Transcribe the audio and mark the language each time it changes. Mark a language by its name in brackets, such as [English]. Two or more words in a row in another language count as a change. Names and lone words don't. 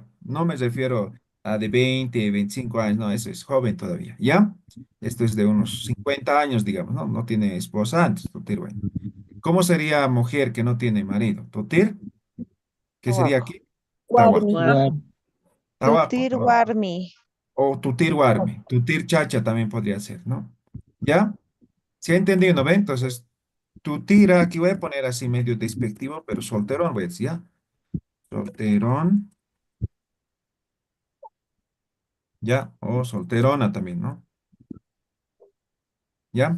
[Spanish] No me refiero a de 20, 25 años, no, eso es joven todavía, ¿ya? Esto es de unos 50 años, digamos, ¿no? No tiene esposa antes, [Aymara] tutir huayna. [Spanish] ¿Cómo sería mujer que no tiene marido? ¿Tutir? ¿Qué sería aquí? Tahuac. Guapo. Tahuaco, Tutir tahuaco. warmi. O [Aymara] tutir warme. Tutir chacha [Spanish] también podría ser, ¿no? ¿Ya? ¿Sí ha entendido, no ve? Entonces, tutira, aquí voy a poner así medio despectivo, pero solterón, voy a decir, ¿ya? Solterón, ¿ya? O solterona también, ¿no? ¿Ya?